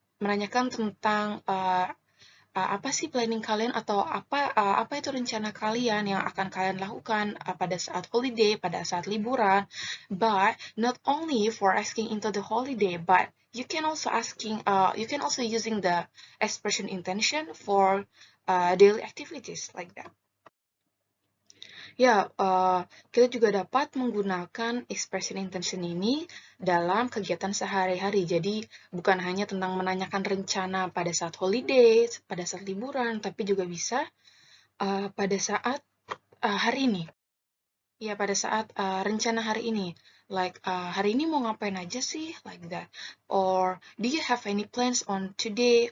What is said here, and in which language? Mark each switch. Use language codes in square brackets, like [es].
[id] Menanyakan tentang apa sih planning kalian atau apa itu rencana kalian yang akan kalian lakukan pada saat holiday, pada saat liburan. [en] But not only for asking into the holiday, but you can also using the expression intention for daily activities like that. [id] Ya, kita juga dapat menggunakan expression intention ini dalam kegiatan sehari-hari. Jadi, bukan hanya tentang menanyakan rencana pada saat holiday, pada saat liburan, tapi juga bisa pada saat hari ini. Ya, pada saat rencana hari ini. Like, hari ini mau ngapain aja sih? [en] Like that. Or, do you have any plans on today?